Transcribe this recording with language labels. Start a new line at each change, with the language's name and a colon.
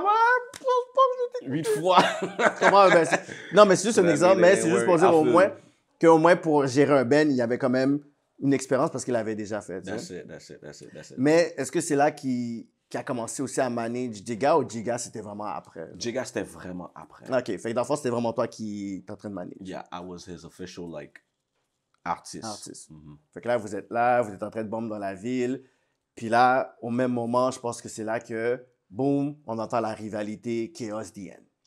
French: Moi, je pense pas que j'ai été 8 fois. Non, mais c'est juste un exemple, mais c'est juste pour dire qu'au moins pour gérer un Ben, il y avait quand même une expérience parce qu'il l'avait déjà fait.
English: That's it.
French: Mais est-ce que c'est là qu'il a commencé aussi à manager Giga ou Giga, c'était vraiment après? Giga, c'était vraiment après. OK, fait que dans le fond, c'était vraiment toi qui étais en train de manager.
English: Yeah, I was his official, like, artiste.
French: Fait que là, vous êtes en train de bomber dans la ville. Puis là, au même moment, je pense que c'est là que, boum, on entend la rivalité Chaos DN.